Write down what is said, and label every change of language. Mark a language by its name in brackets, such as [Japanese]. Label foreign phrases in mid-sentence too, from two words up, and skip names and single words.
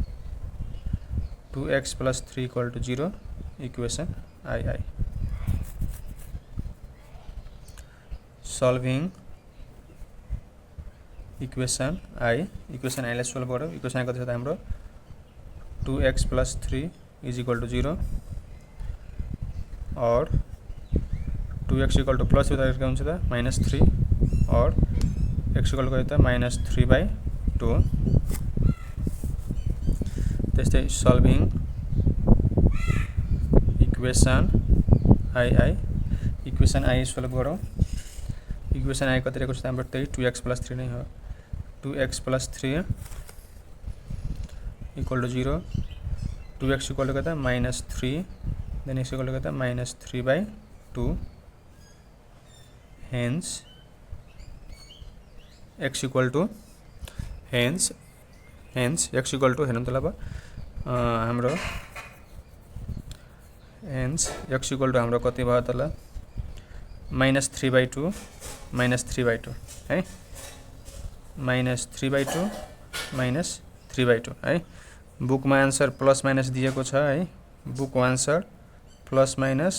[English] 2x plus 3 equal to 0 equation II solving equation I [Nepali] लाई सोल्व गरौँ इक्वेशन I कति छ त हाम्रो [English] 2x plus 3 is equal to 0 [Nepali] और [English] 2x equal to plus [Nepali] के हुन्छ त -3 और [English] x equal to [Nepali] कति त -3/2 त्यस्तै [English] solving equation [Nepali] I सोल्भ गरौँ इक्वेशन I कति रहेको छ त हाम्रो त्यही [English] 2x plus 3 equal to 0 2x equal to [Nepali] कति -3 [English] then x equal to [Nepali] कति -3/2 [English] hence x equal to x equal to [Nepali] हेर्नु त ल हाम्रो [English] hence x equal to [Nepali] हाम्रो कति भयो त ल -3/2 है -3/2 है बुकमा [English] answer plus minus [Nepali] दिएको छ है [English] book answer plus minus